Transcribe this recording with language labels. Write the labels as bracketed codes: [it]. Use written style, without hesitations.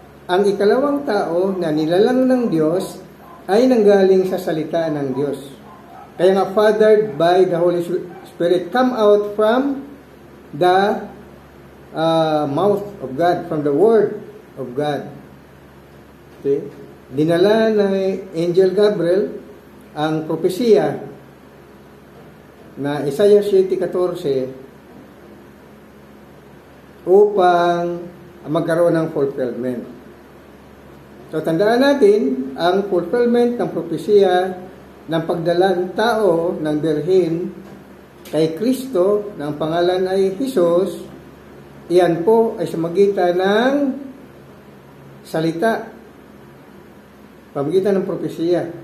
[tl] Ang ikalawang tao na nilalang ng Diyos ay nanggaling sa salita ng Diyos. Kaya nga, [en] fathered by the Holy Spirit, come out from the mouth of God, from the Word of God. Okay? [tl] Dinala ng Angel Gabriel ang propesya na Isaiah 7:14 upang magkaroon ng fulfillment. So, tandaan natin, ang fulfillment ng propesya ng pagdalang tao ng birhen kay Kristo, na ang pangalan ay Jesus, iyan po ay sumagitan ng salita, pamagitan ng propesya.